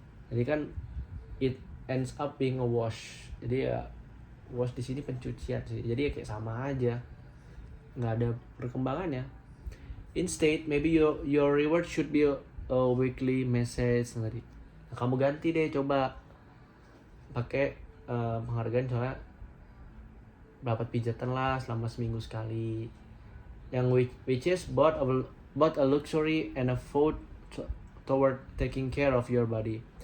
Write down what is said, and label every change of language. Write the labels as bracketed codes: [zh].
[id] Jadi kan [en] it ends up being a wash. [id] Jadi ya wash di sini pencucian sih. Jadi ya kayak sama aja, nggak ada perkembangannya. [en] Instead, maybe your reward should be a weekly message tadi. [id] Nah, kamu ganti deh, coba pakai penghargaan soalnya dapat pijatan lah selama seminggu sekali. [en] Yang which is both a luxury and a vote toward taking care of your body.